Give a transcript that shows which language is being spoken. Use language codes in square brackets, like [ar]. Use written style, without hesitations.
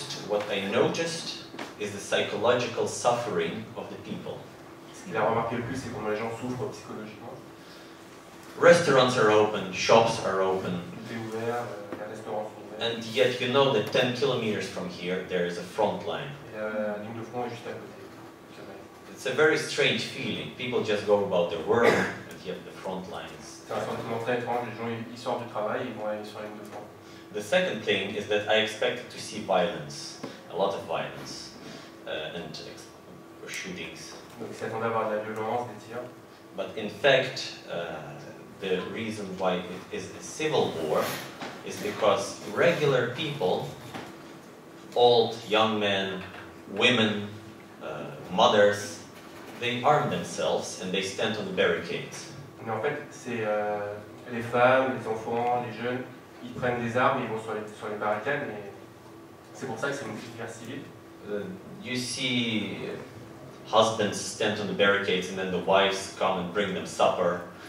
[en] What I noticed is the psychological suffering of the people. [fr] Ce qu'il a remarqué le plus, c'est comment les gens souffrent psychologiquement. [en] Restaurants are open, shops are open, [fr] Tout est ouvert, les restaurants sont ouverts. [en] and yet you know that 10 kilometers from here there is a front line. [fr] Et la ligne de front est juste à côté. [en] It's a very strange feeling. People just go about their work, and yet the front lines. [fr] C'est un sentiment très étrange. Les gens ils sortent du travail, ils vont aller sur la ligne de front. [en] The second thing is that I expected to see violence, a lot of violence, and shootings. [fr] Donc ils s'attendaient à avoir de la violence, des tirs. [en] But in fact, the reason why it is a civil war is because regular people, old, young men, women, mothers, they arm themselves and they stand on the barricades. [fr] Mais en fait, c'est les femmes, les enfants, les jeunes, ils prennent des armes, ils vont sur les barricades, et c'est pour ça que c'est une guerre civile. [en] You see husbands stand on the barricades and then the wives come and bring them supper.